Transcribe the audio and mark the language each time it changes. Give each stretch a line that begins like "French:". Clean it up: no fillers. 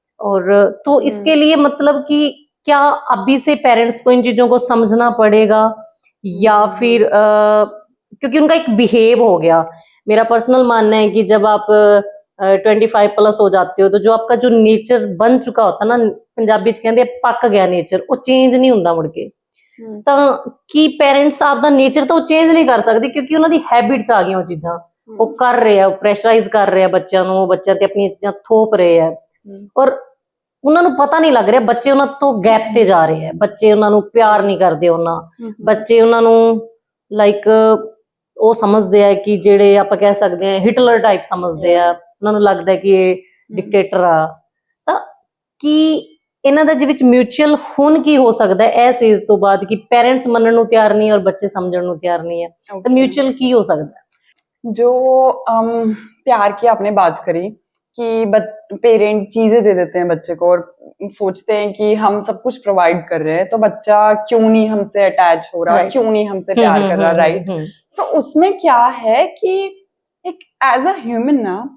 Hindi: और तो इसके लिए मतलब कि क्या अभी से पेरेंट्स को इन चीजों को समझना पड़ेगा, या फिर क्योंकि उनका एक बिहेव हो गया। मेरा पर्सनल मानना है कि जब आप 25 प्लस हो जाते हो, तो जो आपका जो नेचर बन चुका होता ना, पंजाबी च कहते पक गया नेचर, वो चेंज नहीं होता मुड़ के।
Punjabi: ਤਾਂ ਕਿ
Hindi: पेरेंट्स आपका नेचर तो चेंज नहीं कर सकते, क्योंकि उन्होंने हैबिट च आ गई वो चीज़ां, वो कर रहे हैं, प्रेशराइज कर रहे हैं बच्चों
Punjabi: ਨੂੰ, ਬੱਚਿਆਂ ਤੇ ਆਪਣੀਆਂ ਚੀਜ਼ਾਂ ਥੋਪ ਰਹੇ ਹੈ, ਔਰ ਉਹਨਾਂ ਨੂੰ ਪਤਾ ਨਹੀਂ ਲੱਗ ਰਿਹਾ ਬੱਚੇ ਉਹਨਾਂ ਤੋਂ ਗੈਪ ਤੇ ਜਾ ਰਹੇ ਹੈ, ਬੱਚੇ ਉਹਨਾਂ ਨੂੰ ਪਿਆਰ ਨਹੀਂ ਕਰਦੇ, ਬੱਚੇ ਉਹਨਾਂ ਨੂੰ ਲਾਈਕ ਉਹ ਸਮਝਦੇ ਆ ਕਿ ਜਿਹੜੇ ਆਪਾਂ ਕਹਿ ਸਕਦੇ ਆ ਹਿਟਲਰ ਟਾਈਪ ਸਮਝਦੇ ਆ, ਉਹਨਾਂ ਨੂੰ ਲੱਗਦਾ ਕਿ ਇਹ ਡਿਕਟੇਟਰ ਆ। ਤਾਂ ਕੀ ਇਹਨਾਂ ਦੇ ਵਿੱਚ ਮਿਊਚੁਅਲ ਹੁਣ ਕੀ ਹੋ ਸਕਦਾ ਹੈ ਇਸ ਏਜ ਤੋਂ ਬਾਅਦ ਕਿ पेरेंट्स ਮੰਨਣ ਨੂੰ ਤਿਆਰ ਨਹੀਂ ਔਰ ਬੱਚੇ ਸਮਝਣ ਨੂੰ ਤਿਆਰ
Hindi: नहीं है, तो म्यूचुअल की हो सकता है? जो प्यार की आपने बात करी कि पेरेंट चीजें दे देते हैं बच्चे को और सोचते हैं कि हम सब कुछ प्रोवाइड कर रहे हैं, तो बच्चा क्यों नहीं हमसे अटैच हो रहा, क्यों नहीं हमसे प्यार कर रहा, राइट। सो उसमें क्या है कि एक एज अ ह्यूमन ना,